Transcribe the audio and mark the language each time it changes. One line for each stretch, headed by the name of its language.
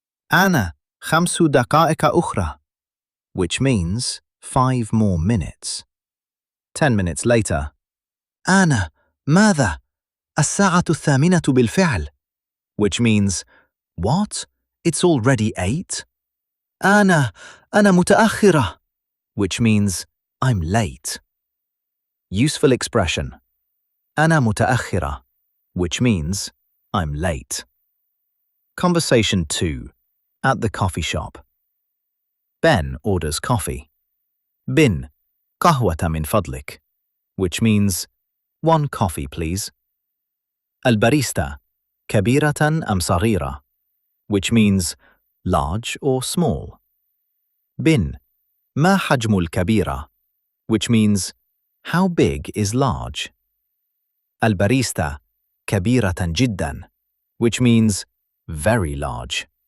Arabic: Anna, 5 دقائق أخرى.
English: Which means 5 more minutes. 10 minutes later.
Arabic: أنا، ماذا؟ الساعة 8 بالفعل.
English: Which means, what? It's already 8?
Arabic: أنا متأخرة.
English: Which means, I'm late. Useful expression.
Arabic: أنا متأخرة.
English: Which means, I'm late. Conversation 2. At the coffee shop. Ben orders coffee.
Arabic: بن قهوة من فضلك.
English: Which means, 1 coffee please.
Arabic: الباريستا كبيرة أم صغيرة?
English: Which means, large or small.
Arabic: بن ما حجم الكبيرة?
English: Which means, how big is large?
Arabic: الباريستا كبيرة جدا.
English: Which means, very large.